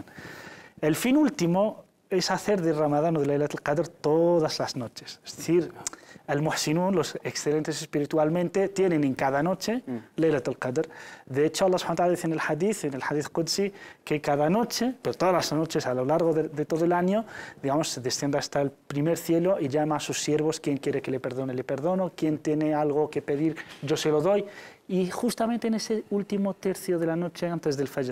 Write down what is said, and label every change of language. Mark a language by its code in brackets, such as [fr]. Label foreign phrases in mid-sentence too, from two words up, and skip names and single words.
[es] El fin último es hacer de Ramadán o de Laylat al-Qadr todas las noches. Es decir, al-Muhsinun, los excelentes espiritualmente, tienen en cada noche Laylat al-Qadr. De hecho, Allah [ar] سبحانه وتعالى [es] dice en el [ar] حديث قدسي, [es] que cada noche, pero todas las noches a lo largo de todo el año, digamos, se desciende hasta el primer cielo y llama a sus siervos: quien quiere que le perdone, le perdono; quien tiene algo que pedir, yo se lo doy. Y justamente en ese último tercio de la noche antes del Fajr.